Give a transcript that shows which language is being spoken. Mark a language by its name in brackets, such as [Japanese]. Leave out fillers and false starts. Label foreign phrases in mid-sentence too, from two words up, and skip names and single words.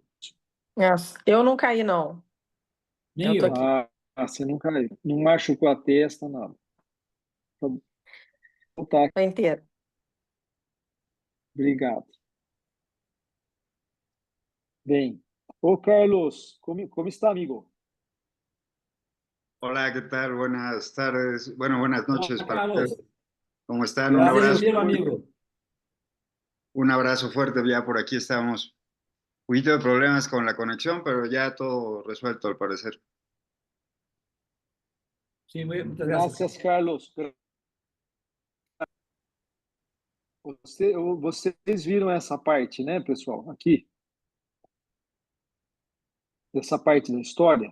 [Portuguese] Nossa, eu não caí, não. Nem Eu tô eu. aqui. Você não caiu. Não machucou a testa, nada. Tá bom, tá. Tô inteira. Obrigado. Bem. Ô, Carlos, como está, amigo? [Spanish] Hola, ¿qué tal? Buenas tardes, bueno, buenas [Portuguese] Olá, [Spanish] noches para [Portuguese] Carlos. [Spanish] ustedes. ¿Cómo están? [Portuguese] Prazer em ouvi-lo, amigo. [Spanish] Un abrazo fuerte, ya por aquí estamos. Un poquito de problemas con la conexión, pero ya todo resuelto al parecer. [Portuguese] Sim, muitas graças. Graças, Carlos. Vocês viram essa parte, né, pessoal? Aqui, dessa parte da história.